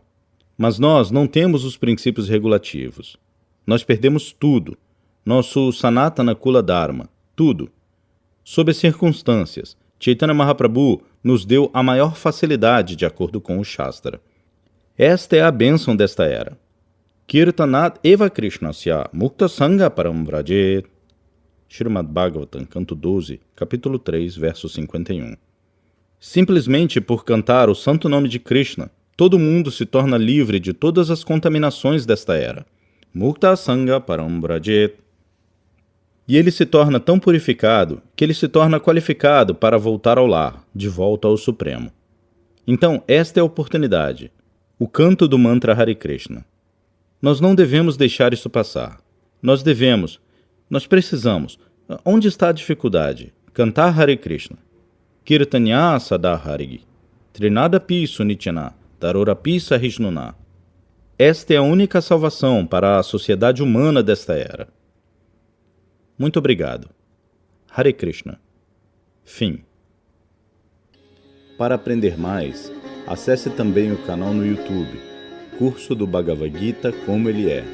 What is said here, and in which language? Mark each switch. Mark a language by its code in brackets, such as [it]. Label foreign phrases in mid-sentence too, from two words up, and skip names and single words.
[pt] Mas nós não temos os princípios regulativos. Nós perdemos tudo. Nosso [sa] Sanatana Kula Dharma. [pt] Tudo. Sob as circunstâncias, Chaitanya Mahaprabhu nos deu a maior facilidade de acordo com o Shastra. Esta é a bênção desta era. [sa] Kirtanat eva Krishnasya mukta sangha param vrajet. [pt] Srimad Bhagavatam, canto 12, capítulo 3, verso 51. Simplesmente por cantar o santo nome de Krishna, todo mundo se torna livre de todas as contaminações desta era. [sa] Mukta sangha param vrajet. [pt] E ele se torna tão purificado que ele se torna qualificado para voltar ao lar, de volta ao Supremo. Então, esta é a oportunidade, o canto do mantra Hare Krishna. Nós não devemos deixar isso passar. Nós precisamos. Onde está a dificuldade? Cantar Hare Krishna. [sa] Kirtanya Sada Harigi. Trinadapi Sunityana. Tarorapi Sahishnuna. [pt] Esta é a única salvação para a sociedade humana desta era. Muito obrigado. Hare Krishna. Fim. Para aprender mais, acesse também o canal no YouTube, Curso do Bhagavad Gita Como Ele É.